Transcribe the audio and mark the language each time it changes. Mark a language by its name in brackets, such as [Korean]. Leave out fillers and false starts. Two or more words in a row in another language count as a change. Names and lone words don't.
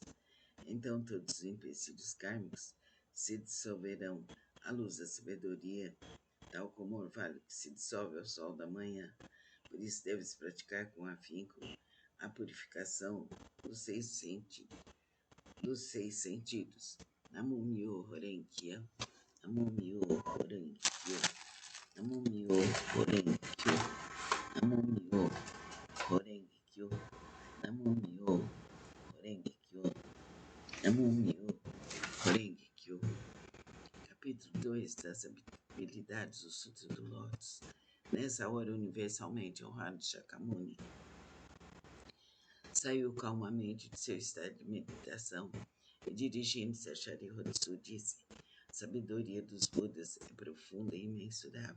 [Portuguese] Então todos os empecilhos kármicos se dissolverão à luz da sabedoria, tal como o orvalho que se dissolve ao sol da manhã. Por isso deves praticar com afinco a purificação dos 6 sentidos. [Japanese] 南無妙法蓮華経、南無妙法蓮華経、南無妙法蓮華経、南無妙法蓮華経、南無妙法蓮華経、南無妙法蓮華経. [Portuguese] Capítulo 2 das habilidades do Sutra do Lótus. Nessa hora, universalmente honrado Shakyamuni saiu calmamente de seu estado de meditação e, dirigindo-se a Sharihatsu, disse: a sabedoria dos Budas é profunda e imensurável.